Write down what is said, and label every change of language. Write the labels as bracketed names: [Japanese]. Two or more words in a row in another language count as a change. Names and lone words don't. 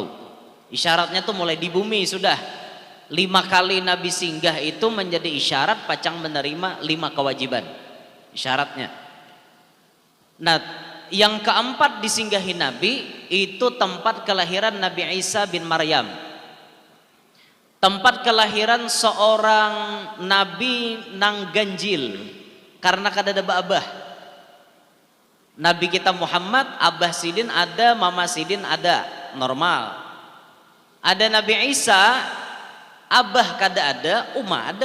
[Indonesian] Isyaratnya tuh mulai di bumi sudah 5 kali Nabi singgah itu menjadi isyarat pacang menerima 5 kewajiban. Isyaratnya. Nah, yang keempat disinggahi Nabi itu tempat kelahiran Nabi Isa bin Maryam. Tempat kelahiran seorang Nabi nang ganjil karena kadada abah. [Banjar] Nabi kita Muhammad, abah Sidin ada, mama Sidin ada, normal. Ada Nabi Isa, abah kada ada, umma ada.